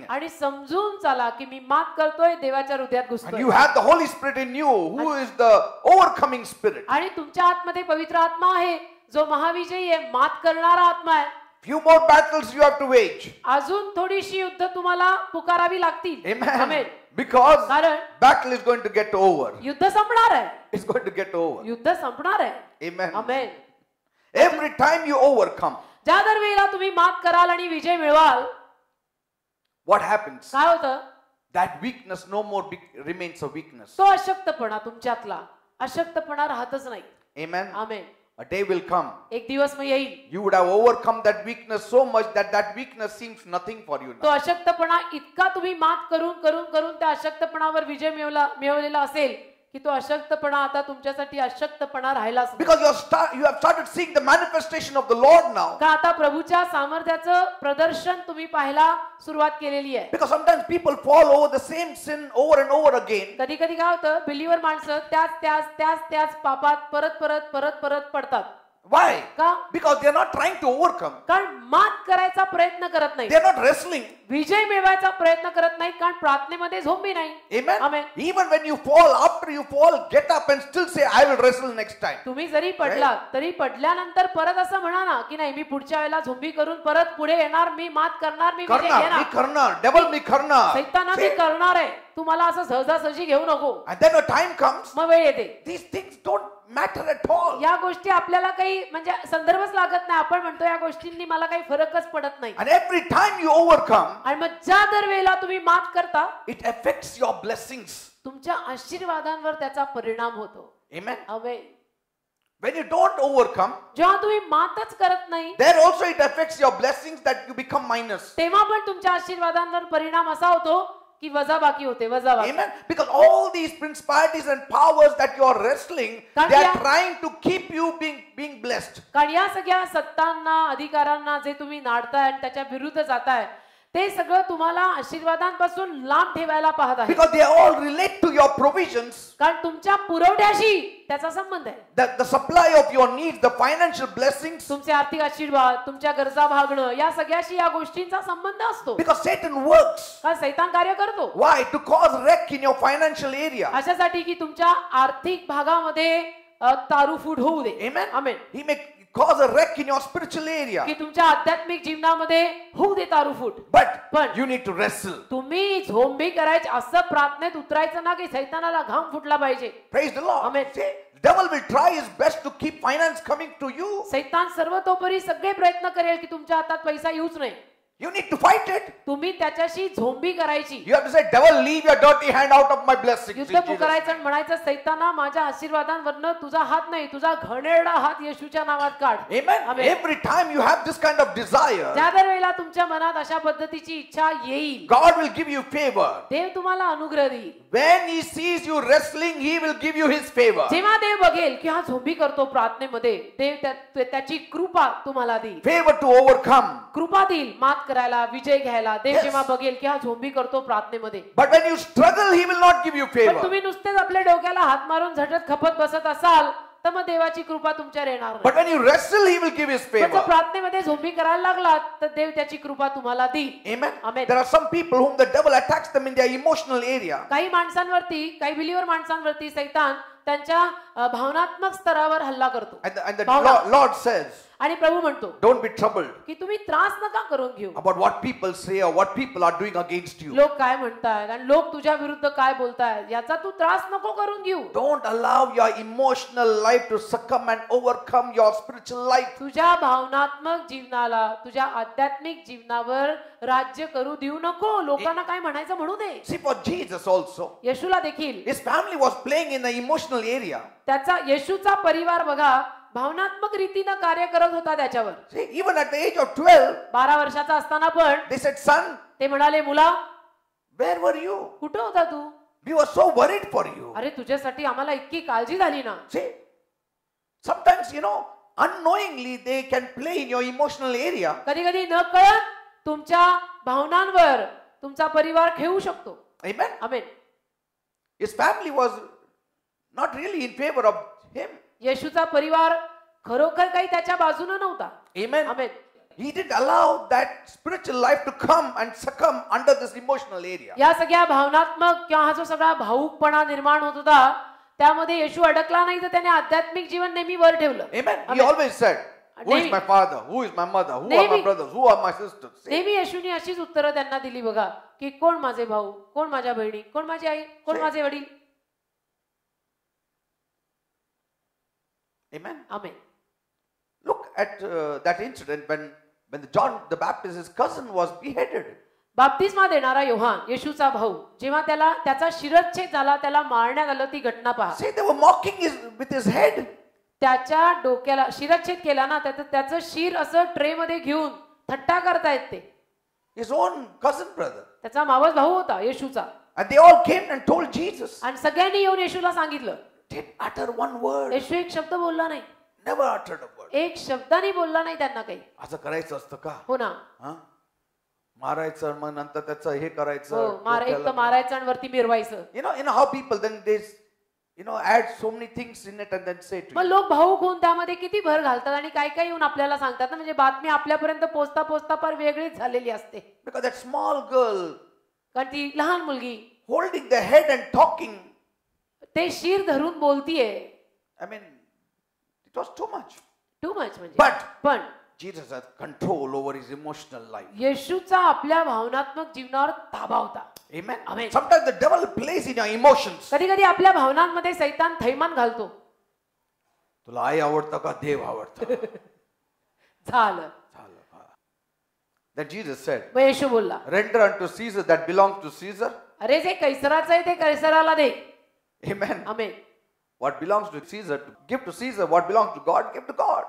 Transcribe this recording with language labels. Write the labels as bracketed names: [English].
[Marathi] आणि समजून चाला की मी मात करतोय, देवाच्या हृदयात [English] And [Marathi] घुसतोय. [English] you have the Holy Spirit in you, who is the overcoming spirit. [Marathi] आणि तुमच्या आतमध्ये पवित्र आत्मा आहे जो महाविजयी आहे, मात करणारा आत्मा आहे. [English] Few more battles you have to wage. [Marathi] अजून थोडीशी युद्ध तुम्हाला पुकारावी लागतील. [English] Amen. [Marathi] आमेन. [English] Because [Marathi] कारण [English] battle is going to get over. [Marathi] युद्ध संपणार आहे. [English] It's going to get over. [Marathi] युद्ध संपणार आहे. [English] Amen. [Marathi] Amen. [English] Every time you overcome, [Marathi] ज्या दर वेळेला तुम्ही मात कराल आणि विजय मिळवाल, [English] what happens? [Marathi] काय होतं? [English] That weakness no more remains a weakness. [Marathi] तो अशक्तपणा तुमच्यातला अशक्तपणा राहतच नाही. [English] Amen. [Marathi] Amen. [English] A day will come. [Marathi] एक दिवस मग येईल. [English] You would have overcome that weakness so much that that weakness seems nothing for you [Marathi] तो [English] now. [Marathi] अशक्तपणा इतका तुम्ही मात करून करून करून त्या अशक्तपणावर विजय मिळवलेला असेल की तो अशक्तपणा आता तुमच्यासाठी अशक्तपणा राहिलाच नाही. [English] Because you have started seeing the manifestation of the Lord now. [Marathi] का आता प्रभूच्या सामर्थ्याचं प्रदर्शन तुम्ही पाहायला सुरुवात केलेली आहे. [English] Because sometimes people fall over the same sin over and over again. [Marathi] कधी कधी काय होतं, बिलीवर माणसं त्याच पापात परत परत परत परत पडतात. [English] Why? [Marathi] का? [English] Because they are not trying to overcome. [Marathi] कारण मात करायचा प्रयत्न करत नाही. [English] They are not wrestling. [Marathi] विजय मिळवायचा प्रयत्न करत नाही, कारण प्रार्थनेमध्ये झोंबी नाही. [English] Amen. Amen. Even when you fall, after you fall, get up and still say, I will wrestle next time. [Marathi] तुम्ही जरी पडलात तरी पडल्यानंतर परत असं म्हणा ना की नाही, मी पुढच्या वेळेला झोंबी करून परत पुढे येणार, मी मात करणार, मी विजय करणार, मी करणार, devil मी करणार. सैताना मी करणार आहे. तुम्हाला असं सहजासहजी घेऊ नको. [English] And then a time comes, [Marathi] मग वेळ येते. [English] these things don't matter at all. [Marathi] या गोष्टी आपल्याला काही म्हणजे संदर्भच लागत नाही. आपण म्हणतो या गोष्टींनी मला काही फरकच पडत नाही. [English] And every time you overcome, [Marathi] आणि मग ज्या दर वेळेला तुम्ही मात करता, [English] it affects your blessings. [Marathi] तुमच्या आशीर्वादांवर त्याचा परिणाम होतो. [English] Amen. [Marathi] Amen. [English] When you don't overcome, [Marathi] जेव्हा तुम्ही मातच करत नाही, [English] there also it affects your blessings that you become minus. [Marathi] तेव्हा पण तुमच्या आशीर्वादांवर परिणाम असा होतो की वजाबाकी होते. वजाबाकी. [English] Amen. Because all these principalities and powers that you are wrestling, they are trying to keep you being blessed. [Marathi] कारण या सगळ्या सत्तांना, अधिकारांना जे तुम्ही नाडताय आणि त्याच्या विरुद्ध जाताय, ते सगळं तुम्हाला आशीर्वादांपासून लांब ठेवायला पाहत आहे. [English] Because they all relate to your provisions. [Marathi] कारण तुमच्या पुरवठ्याशी त्याचा संबंध आहे. [English] The supply of your needs, the financial blessings. [Marathi] तुमचे आर्थिक आशीर्वाद, तुमच्या गरजा भागणं, या सगळ्याशी या गोष्टींचा संबंध असतो. [English] Because Satan works. [Marathi] कारण सैतान कार्य करतो. [English] Why? To cause wreck in your financial area. [Marathi] अशासाठी की तुमच्या आर्थिक भागामध्ये तारूफूट होऊ दे. [English] Amen. [Marathi] Amen. [English] He may cause a wreck in your spiritual area. [Marathi] की तुमच्या आध्यात्मिक जीवनामध्ये होऊ दे तारूफूट. [English] But you need to wrestle. [Marathi] तुम्ही झोंबी करायची, असं प्रार्थनेत उतरायचं ना की सैतानाला घाम फुटला पाहिजे. [English] Praise the Lord. Amen. See, devil will try his best to keep finance coming to you. [Marathi] सैतान सर्वतोपरी सगळे प्रयत्न करेल की तुमच्या हातात पैसा येऊच नाही. [English] You need to fight it. [Marathi] तुम्ही त्याच्याशी झोंबी करायची. [English] You have to say, devil, leave your dirty hand out of my blessings. [Marathi] युद्ध पुकारायचं आणि म्हणायचं, सैताना माझ्या आशीर्वादांवरनं तुझा हात नाही, तुझा घणेरडा हात येशूच्या नावात काढ. [English] Amen. Every time you have this kind of desire, [Marathi] ज्या दर वेळेला तुमच्या मनात अशा पद्धतीची इच्छा येईल, [English] God will give you favor. [Marathi] देव तुम्हाला अनुग्रह देईल. [English] When he sees you wrestling, he will give you his favor. [Marathi] जेव्हा देव बघेल की हा झोंबी करतो प्रार्थनेमध्ये, देव त्याची कृपा तुम्हाला देईल. [English] Favor to overcome. [Marathi] कृपा देईल मात करायला, विजय घ्यायला. देव जेव्हा बघेल की हा झोंबी करतो प्रार्थनेमध्ये. [English] But when you struggle, he will not give you [Marathi] पण [English] favor. [Marathi] तुम्ही नुसतेच आपल्या डोक्याला हात मारून झटत खपत बसत असाल तर मग देवाची कृपा तुमच्यावर येणार नाही. [English] But when you wrestle, he will give his [Marathi] पण जर [English] favor. [Marathi] प्रार्थनेमध्ये झोंबी करायला लागलात तर देव त्याची कृपा तुम्हाला देईल. [English] Amen. Amen. There are some people whom the devil attacks them in their emotional area. [Marathi] काही माणसांवरती, काही बिलीवर माणसांवरती सैतान त्यांच्या भावनात्मक स्तरावर हल्ला करतो. [English] And the Lord says, [Marathi] आणि प्रभू म्हणतो [English] don't be troubled [Marathi] की तुम्ही त्रास नका करून घेऊ. [English] about what people say or what people are doing against you. [Marathi] लोक काय म्हणतायत आणि लोक तुझ्या विरुद्ध काय बोलतायत, याचा तू त्रास नको करून घेऊ. [English] Don't allow your emotional life to succumb and overcome your spiritual life. [Marathi] तुझ्या भावनात्मक जीवनाला, तुझ्या आध्यात्मिक जीवनावर राज्य करू देऊ नको. लोकांना काय म्हणायचं म्हणू दे. [English] See, for Jesus also, [Marathi] येशूला देखील [English] his family was playing in the emotional area. [Marathi] त्याचा, येशूचा परिवार बघा भावनात्मक रीतीने कार्य करत होता त्याच्यावर. [English] See, even at the age of 12, [Marathi] 12 वर्षाचा असताना पण [English] they said, son, [Marathi] ते म्हणाले, मुला [English] where were you? [Marathi] कुठे होता तू? [English] We were so worried for you. [Marathi] अरे तुझ्यासाठी आम्हाला इतकी काळजी झाली ना. [English] See, sometimes, unknowingly they can play in your emotional area. [Marathi] कधी कधी न कळत तुमच्या भावनांवर तुमचा परिवार खेळू शकतो. [English] Amen. [Marathi] Amen. [English] His family was not really in favor of him. [Marathi] येशूचा परिवार खरोखर काही त्याच्या बाजूने नव्हता. [English] Amen. [Marathi] Amen. [English] He didn't allow that spiritual life to come and succumb under this emotional area. [Marathi] या सगळ्या भावनात्मक किंवा हा जो सगळा भावुकपणा निर्माण होत होता त्यामध्ये येशू अडकला नाही, तर त्याने आध्यात्मिक जीवन नेहमी वर ठेवलं. [English] Amen. He always said, Who is my father? Who is my mother? Who are my brothers? Who are my sisters? [Marathi] नेहमी येशूने अशीच उत्तरं त्यांना दिली बघा, की कोण माझे भाऊ, कोण माझ्या बहिणी, कोण माझी आई, कोण माझे वडील. [English] Amen. [Marathi] Amen. [English] Look at that incident when John the Baptist, his cousin, was beheaded. [Marathi] बाप्तिस्मा देणारा योहान, येशूचा भाऊ, जेव्हा त्याचा शिरच्छेद झाला, त्याला मारण्यात आलं, ती घटना पहा. [English] See, they were mocking with his head. [Marathi] त्याच्या डोक्याला शिरच्छेद केला ना, त्याचं शिर असं ट्रे मध्ये घेऊन थट्टा करतायत ते. [English] His own cousin brother. [Marathi] त्याचा मावस भाऊ होता येशूचा. [English] And they all came and told Jesus. [Marathi] आणि सगळ्यांनी येऊन येशूला सांगितलं. [English] Didn't utter one word. [Marathi] येशू एक शब्द बोलला नाही. [English] Never uttered a word. [Marathi] एक शब्दाने बोलला नाही त्यांना काही. असं करायचं असतं का? हो ना. मारायचं, मग नंतर त्याचं हे करायचं. एक तर मारायचं आणि वरती मिरवायचं. [English] You know how people then they add so many things in it and then say to you. [Marathi] मग लोक भाऊक होऊन त्यामध्ये किती भर घालतात आणि काय काय येऊन आपल्याला सांगतात ना, म्हणजे बातमी आपल्यापर्यंत पोहोचता पोहोचता फार वेगळीच झालेली असते. [English] Because that small girl, [Marathi] कारण ती लहान मुलगी [English] holding the head and talking, [Marathi] ते शिर धरून बोलतीये. [English] I mean, it was too much. [Marathi] म्हणजे पण [English] Jesus had control over his emotional life. [Marathi] येशूचा आपल्या भावनात्मक जीवनावर ताबा होता. [English] Amen. Amen. Sometimes the devil plays in your emotions. [Marathi] कधी कधी आपल्या भावनांमध्ये सैतान थैमान घालतो. तुला आई आवडतं का देव आवडतं? झालं. [English] Then Jesus said, [Marathi] मग येशू बोलला, [English] render unto Caesar that belongs to Caesar. [Marathi] अरे जे कैसराचं आहे ते कैसराला दे. [English] Amen. [Marathi] Amen. [English] What belongs to Caesar, give to Caesar. What belongs to God, give to God.